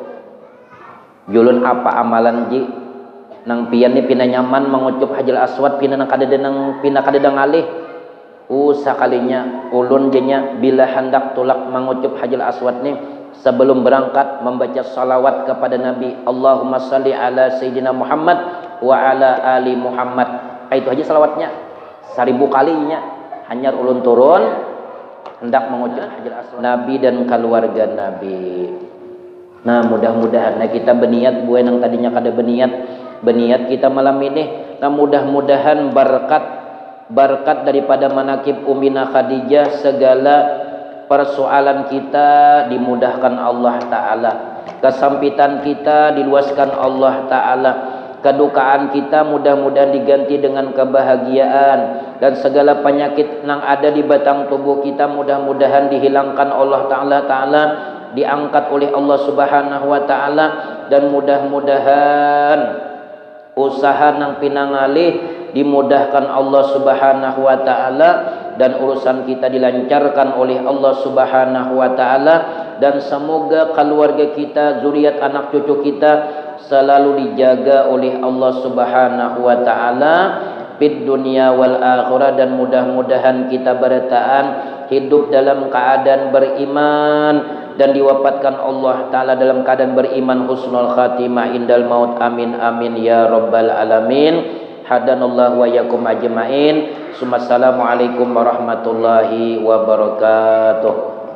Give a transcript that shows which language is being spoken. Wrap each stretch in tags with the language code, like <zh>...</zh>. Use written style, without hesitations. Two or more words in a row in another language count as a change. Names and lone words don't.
<bjn>Julun apa amalan ji nang pian ni pina nyaman mengucup Hajar Aswad, pina nang kadedang alih. Sakalinya ulun jenya bila hendak tulak mengucup Hajar Aswad ni, sebelum berangkat membaca salawat kepada Nabi,</bjn> <ar>اللهم صل على سيدنا محمد وعلى آل محمد.</ar> <bjn>Itu aja salawatnya 1000 kalinya. Hanyar ulun turun hendak mengucup Hajar Aswad Nabi dan keluarga Nabi.</bjn> <id>Nah, mudah-mudahan kita berniat buat yang tadinya kada berniat kita malam ini. Nah, mudah-mudahan berkat daripada manakib Ummina Khadijah, segala persoalan kita dimudahkan</id> <ar>الله تعالى,</ar> <id>kesempitan kita diluaskan</id> <ar>الله تعالى,</ar> <id>kedukaan kita mudah-mudahan diganti dengan kebahagiaan, dan segala penyakit yang ada di batang tubuh kita mudah-mudahan dihilangkan</id> <ar>الله تعالى,</ar> <id>diangkat oleh</id> <ar>الله سبحانه وتعالى,</ar> <id>dan mudah-mudahan usaha</id> <bjn>nang pinangalih</bjn> <id>dimudahkan</id> <ar>الله سبحانه وتعالى,</ar> <id>dan urusan kita dilancarkan oleh</id> <ar>الله سبحانه وتعالى,</ar> <id>dan semoga keluarga kita, zuriat anak cucu kita selalu dijaga oleh</id> <ar>الله سبحانه وتعالى في الدنيا والآخرة,</ar> <id>dan mudah-mudahan kita bertahan hidup dalam keadaan beriman dan diwafatkan</id> <ar>الله تعالى</ar> <id>dalam keadaan beriman,</id> <ar>حسن الخاتمة عند الموت. آمين آمين يا رب العالمين. هدانا الله وإياكم أجمعين. السلام عليكم ورحمة الله وبركاته.</ar>